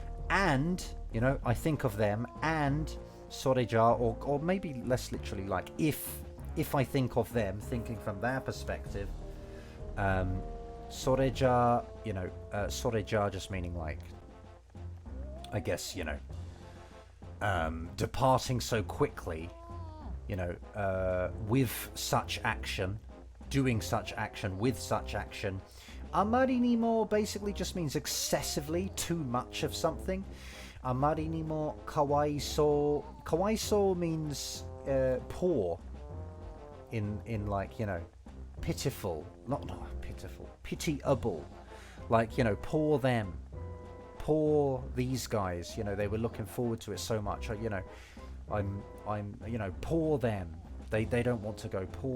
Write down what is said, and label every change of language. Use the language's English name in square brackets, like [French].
[English] And, you know, I think of them, and それじゃ, or maybe less literally, like, if I think of them, thinking from their perspective, それじゃ, you know, それじゃ just meaning like, I guess, you know, departing so quickly, you know, with such action, doing such action, with such action. あまりにも basically just means excessively, too much of something. [Japanese] あまりにもかわいそう. [English] かわいそう means poor in like, you know, pitiful. Not pitiful. Pitiable. Like, you know, poor them. Poor these guys. You know, they were looking forward to it so much. You know, I'm you know, poor them. They don't want to go.